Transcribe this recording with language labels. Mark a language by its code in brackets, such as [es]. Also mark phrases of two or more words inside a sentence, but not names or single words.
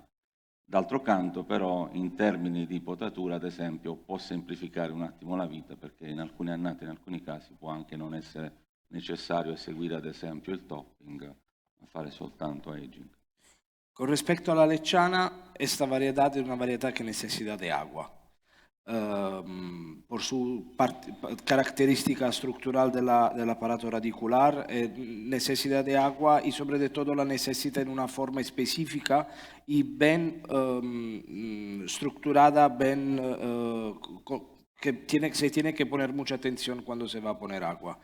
[it] D'altro canto, però, in termini di potatura, ad esempio, può semplificare un attimo la vita, perché in alcune annate, in alcuni casi, può anche non essere necessario eseguire, ad esempio, il topping, ma fare soltanto aging. [es] Con respecto a la lechana, esta variedad es una variedad que necesita de agua. Por su característica estructural del aparato radicular, necesidad de agua y sobre todo la necesita en una forma específica y bien estructurada, bien se tiene que poner mucha atención cuando se va a poner agua.